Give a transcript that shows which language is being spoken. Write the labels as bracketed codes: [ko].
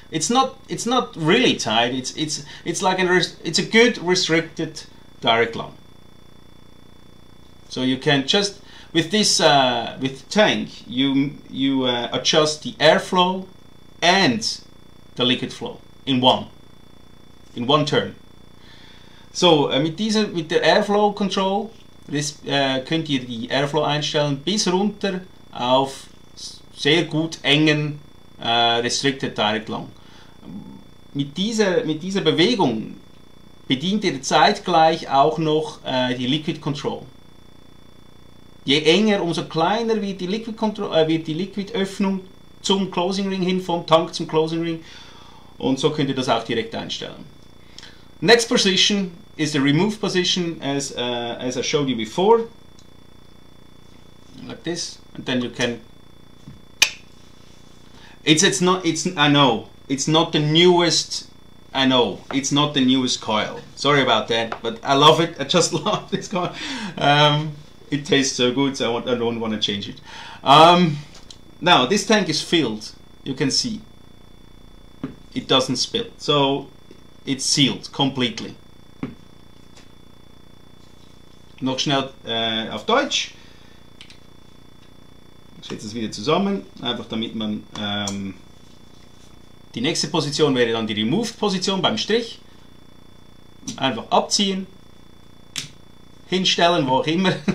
[en] It's not really tight. It's like it's a good restricted direct lung. So you can just with this with tank you adjust the airflow and the liquid flow in one turn. [de] So, mit der Airflow Control könnt ihr die Airflow einstellen bis runter auf sehr gut engen Restricted Direct Lung. Mit dieser Bewegung bedient ihr zeitgleich auch noch die Liquid Control. Je enger, umso kleiner wird die Liquid Öffnung zum Closing Ring hin, vom Tank zum Closing Ring. Und so könnt ihr das auch direkt einstellen. [en] Next position is the remove position, as I showed you before, like this, and then you can. I know it's not the newest. I know it's not the newest coil. Sorry about that, but I love it. I just love this coil. It tastes so good, so I don't want to change it. Now this tank is filled. You can see it doesn't spill, so it's sealed completely. [de] Noch schnell auf Deutsch. Ich setze es wieder zusammen, einfach damit man die nächste Position wäre dann die Removed-Position beim Strich. Einfach abziehen, hinstellen, wo auch immer.